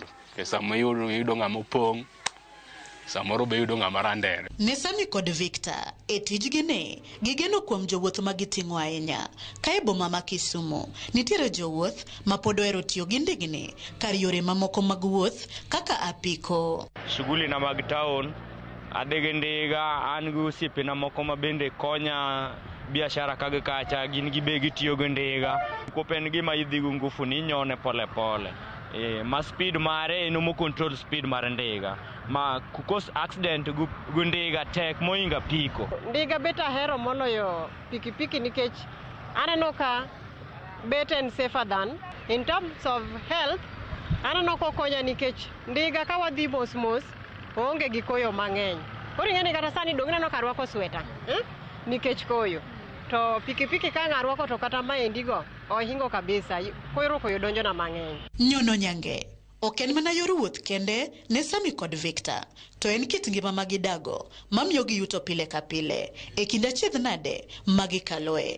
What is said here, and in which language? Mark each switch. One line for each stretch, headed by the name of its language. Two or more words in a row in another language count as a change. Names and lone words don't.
Luo (Kenya and Tanzania): Ke sama yudo ng'ama opong', samoro be yudo ng'ama randere. Ne Sami kod Victor e tijgi ne gigeno kuom jowuoth ma giting'o ahinya. Ka e boma ma Kisumu nitiere jowuoth ma pod ohero tiyo gi ndigni kar yore mamoko mag wuoth kaka apiko. Shughuli na mag town adege ndiga an gi osiepena moko ma bende konya biashara kage kacha gin gibe gitiyo gi ndiga. Kopen gima idhi gi ngufu ni nyone pole pole. Ma speed mare eno control speed mar ndiga. Ma kukos accident gu ndiga tek moinga piko. Ndiga beta hero moloyo pikipiki nikech aneno ka
English: better and safer than in terms of health.
Luo (Kenya and Tanzania): Aneno ko konya nikech ndiga ka wadhi mos onge gi koyo mang'eny. Koro ing'eni kata sani dong' neno ka rwako sweta nikech koyo. To pikipiki ka ng'arwako to kata maendigo ohingo kabisa. Koyo donjo na mang'eny. Nyono nyange ok en mana yor wuoth kende ne Sami kod Victor, to en kit ngima magidago mamiyo gi yuto pile ka pile e kind achiedh nade magikaloe.